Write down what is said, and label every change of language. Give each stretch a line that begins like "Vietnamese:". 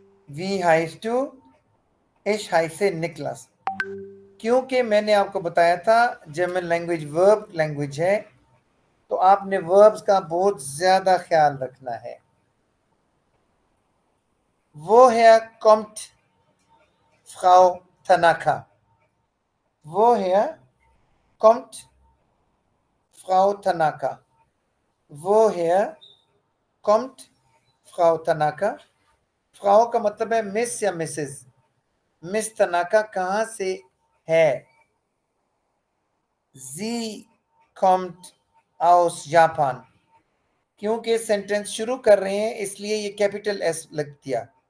German: वी हाइस टू, इश हाइस निकलास,
Hindi: क्योंकि मैंने आपको बताया था जर्मन लैंग्वेज वर्ब लैंग्वेज है, तो आपने वर्ब्स का बहुत ज्यादा ख्याल रखना है।
German: Woher kommt Frau Tanaka? Woher kommt Frau Tanaka? Woher kommt Frau Tanaka?
Hindi: Frau का मतलब है मिस या मिसेस, मिस तनाका कहां से है?
German: Sie kommt aus Japan,
Hindi: क्योंकि सेंटेंस शुरू कर रहे हैं इसलिए ये कैपिटल एस लग दिया।